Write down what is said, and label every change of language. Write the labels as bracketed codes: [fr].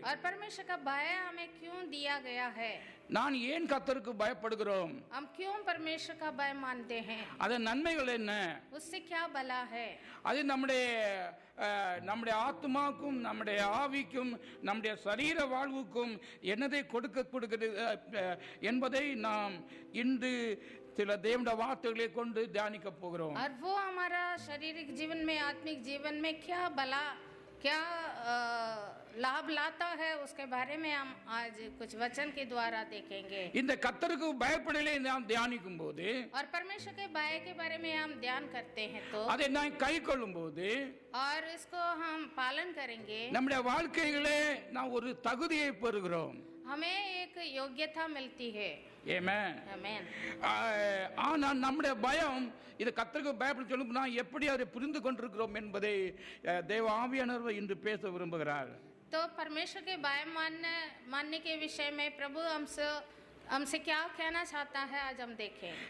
[hi] और परमेश्वर का भय हमें क्यों दिया गया है? [ta] நான் ஏன் கர்த்தருக்கு பயப்படுகிறோம்? [hi] हम क्यों परमेश्वर का भय मानते हैं? [ta] அதன் நன்மைகள் என்ன? [hi] उससे क्या भला है? [ta] அது நம்முடைய ஆத்மாக்கும் நம்முடைய ஆவிக்கும் நம்முடைய சரீர வாழ்வுக்கும் என்னதை கொடுக்கிறது என்பதை நாம் இன்று சில தேவனுடைய வார்த்தைகளை கொண்டு தியானிக்க போகிறோம்। [hi] और वो हमारा शारीरिक जीवन में, आत्मिक जीवन में क्या भला, क्या लाभ लाता है, उसके बारे में हम आज कुछ वचन के द्वारा देखेंगे। [ta] இந்த கர்த்தருக்கு பயப்படலே நாம் தியானிக்கும் போது, [hi] और परमेश्वर के भय के बारे में हम ध्यान करते हैं तो, [ta] அதை நாம் கைக்கொள்ளும் போது, [hi] और इसको हम पालन करेंगे, [ta] நம்முடைய வாழ்க்கையிலே நாம் ஒரு தகுதியை பெறுகிறோம்। [hi] हमें एक योग्यता मिलती है। [ta] ஆமென், [hi] आमेन। [ta] ஆனா நம்முடைய பயம் இது கர்த்தருக்கு பயப்பட சொல்லும் நான் எப்படி அதை புரிந்து கொண்டிருக்கிறோம் என்பதை தேவ ஆவியானவர் இன்று பேச விரும்புகிறார்। [hi] तो परमेश्वर के भय मानने के विषय में प्रभु हमसे हमसे क्या कहना चाहता है आज हम देखें।